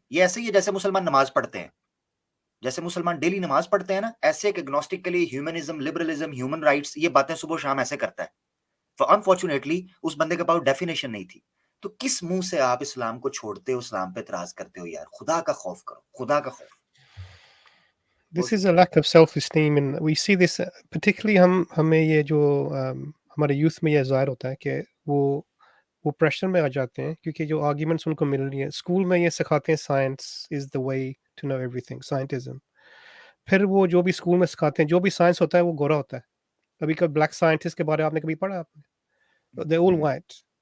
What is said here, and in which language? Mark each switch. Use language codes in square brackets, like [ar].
[ur] یہ ایسے ہی ہے جیسے مسلمان نماز پڑھتے ہیں، جیسے مسلمان ڈیلی نماز پڑھتے ہیں نا، ایسے ایک اگنوسٹک کے لیے ہیومنزم، لبرلزم، ہیومن رائٹس، یہ باتیں صبح شام ایسے کرتا ہے. انفارچونیٹلی اس بندے کے پاس ڈیفینیشن نہیں تھی. تو کس منہ سے آپ اسلام کو چھوڑتے ہو، اسلام پہ اعتراض کرتے ہو؟ یار خدا کا خوف کرو، خدا کا خوف. [en] This is a lack of self-esteem, and we see this particularly [ur] ہمیں یہ جو ہمارے یوتھ میں یہ ظاہر ہوتا ہے کہ وہ پریشر میں آ جاتے ہیں کیونکہ جو آرگیومنٹس ان کو مل رہی ہیں اسکول میں یہ سکھاتے ہیں [en] science is the way to know everything [ur] سائنٹزم. پھر وہ جو بھی اسکول میں سکھاتے ہیں جو بھی سائنس ہوتا ہے وہ گورا ہوتا ہے. کبھی کبھی بلیک سائنٹسٹ کے بارے میں آپ نے کبھی پڑھا آپ نے [en] They all white.